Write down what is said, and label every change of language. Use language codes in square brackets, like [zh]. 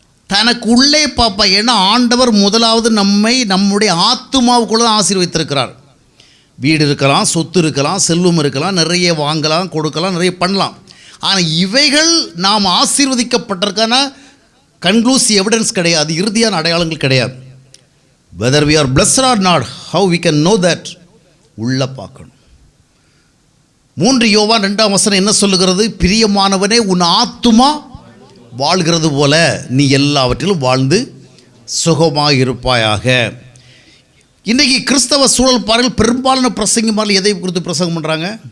[ta] தனக்கு உள்ளே பார்ப்பான். ஏன்னா ஆண்டவர் முதலாவது நம்முடைய ஆத்துமாவுக்குள்ள தான் ஆசீர்வதித்திருக்கிறார். வீடு இருக்கலாம், சொத்து இருக்கலாம், செல்வம் இருக்கலாம், நிறைய வாங்கலாம், கொடுக்கலாம், நிறைய பண்ணலாம். ஆனால் இவைகள் நாம் ஆசீர்வதிக்கப்பட்டிருக்கான [en] conclusive evidence [ta] கிடையாது, இறுதியான அடையாளங்கள் கிடையாது. [en] whether we are blessed or not, how we can know that? [ta] உள்ள பார்க்கணும். 3 யோவான் 2ஆம் வசனம் என்ன சொல்லுகிறது? பிரியமானவனே, உன் ஆத்துமா வாழ்கிறது போல நீ எல்லாவற்றிலும் வாழ்ந்து சுகமாக இருப்பாயாக. இன்றைக்கி கிறிஸ்தவ சூழல் பாருங்கள், பெரும்பாலான பிரசங்கமாரில் எதை குறித்து பிரசங்கம் பண்ணுறாங்க?